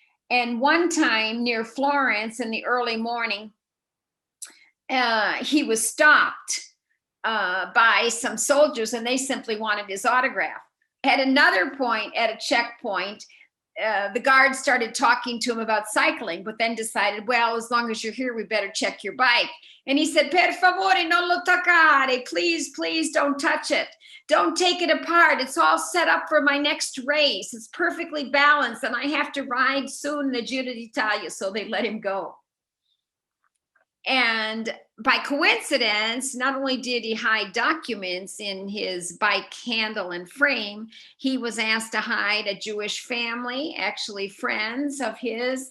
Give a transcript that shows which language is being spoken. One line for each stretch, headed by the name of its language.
English: And one time near Florence in the early morning, he was stopped by some soldiers, and they simply wanted his autograph. At another point, at a checkpoint, the guards started talking to him about cycling, but then decided, well, as long as you're here, we better check your bike.
Italian: And he said, per favore, non lo toccare.
English: Please, please don't touch it. Don't take it apart. It's all set up for my next race. It's perfectly balanced, and I have to ride soon the Giro d'Italia. So they let him go. And by coincidence, not only did he hide documents in his bike handle and frame, he was asked to hide a Jewish family, actually friends of his.